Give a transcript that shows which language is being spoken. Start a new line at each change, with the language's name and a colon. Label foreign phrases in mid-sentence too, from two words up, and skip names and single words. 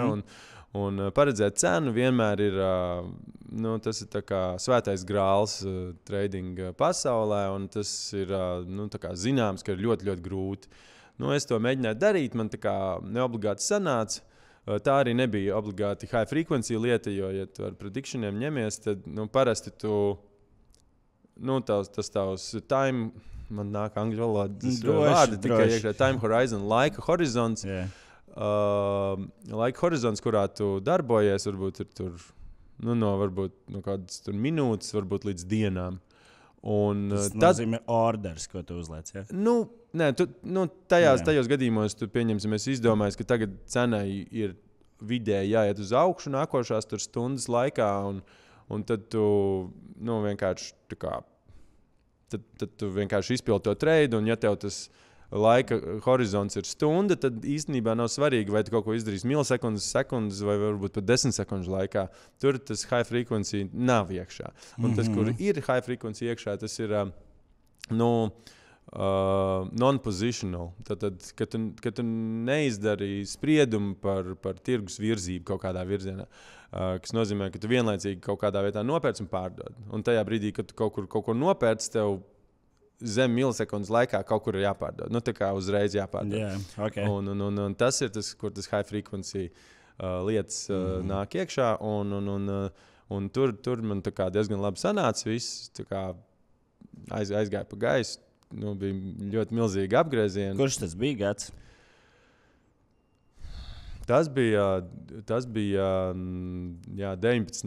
Latvian: Un paredzēt cenu vienmēr ir, tas ir tā kā svētais grāls trading pasaulē, un tas ir tā kā zināms, ka ir ļoti, ļoti grūti. Es to mēģināju darīt, man tā kā neobligāti sanāca. Tā arī nebija obligāti
English: high frequency
Latvian: lieta, jo, ja tu ar predictioniem ņemies, tad parasti tu, tas tavs time, man nāk angļu valodas vārdi, tikai iekšā
English: time horizon,
Latvian: laika horizons.
English: Yeah.
Latvian: Laika horizons, kurā tu darbojies, varbūt ir tur, varbūt kādas tur minūtes, varbūt līdz dienām. Tas nozīmē orders, ko tu uzliec, ja? Tajos gadījumos tu pieņemsim, es izdomāju, ka tagad cenai ir vidēji jāiet uz augšu nākošās tur stundas laikā, un tad tu vienkārši tā kā, tad tu vienkārši izpildi to treidu, un ja tev tas laika horizons ir stunda, tad īstenībā nav svarīgi, vai tu kaut ko izdarīsi milisekundes, sekundes vai varbūt pat 10 sekundžu laikā. Tur tas
English: high frequency
Latvian: nav iekšā. Un tas, kur ir
English: high frequency
Latvian: iekšā, tas ir non-positional. Tad, kad tu neizdari spriedumu par tirgus virzību kaut kādā virzienā, kas nozīmē, ka tu vienlaicīgi kaut kādā vietā nopērc un pārdod. Un tajā brīdī, kad tu kaut ko nopērc, tev zem milisekundes laikā kaut kur ir jāpārdod. Tā kā uzreiz jāpārdod.
English: Yeah, okay.
Latvian: Un tas ir tas, kur tas
English: high frequency
Latvian: lietas nāk iekšā. Un tur man tā kā diezgan labi sanāca viss. Tā kā aizgāja pa gaisu. Bija ļoti milzīgi apgriezieni. Kurš tas bija gads? Tas bija 19.